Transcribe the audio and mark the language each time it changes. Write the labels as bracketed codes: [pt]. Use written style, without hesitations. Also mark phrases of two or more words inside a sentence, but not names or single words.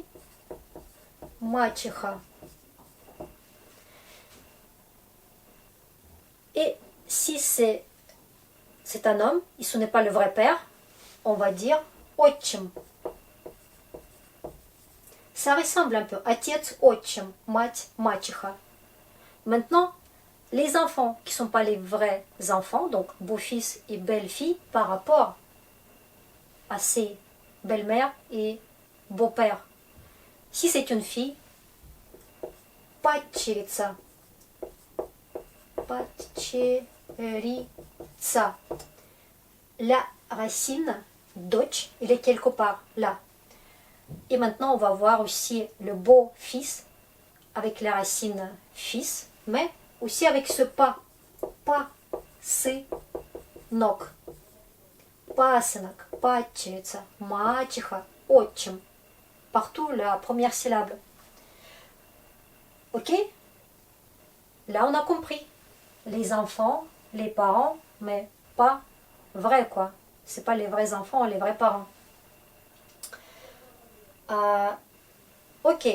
[fr] Мачеха. Et si c'est un homme, et ce n'est pas le vrai père, on va dire отчим. Ça ressemble un peu. [ru] Отец, отчим, мать, мачеха. [fr] Maintenant, les enfants qui ne sont pas les vrais enfants, donc beau-fils et belle-fille, par rapport à ses belles-mères et beau-père. Si c'est une fille, [ru] падчерица. Падчерица. [fr] La racine, дочь, elle est quelque part là. Et maintenant, on va voir aussi le beau-fils avec la racine fils, mais aussi avec ce pas. Pas, c'est, [ru] ног. Пасынок, падчерица, мачеха, отчим. [fr] Partout la première syllabe. Ok? Là, on a compris. Les enfants, les parents, mais pas vrais, quoi. C'est pas les vrais enfants, les vrais parents. Ok.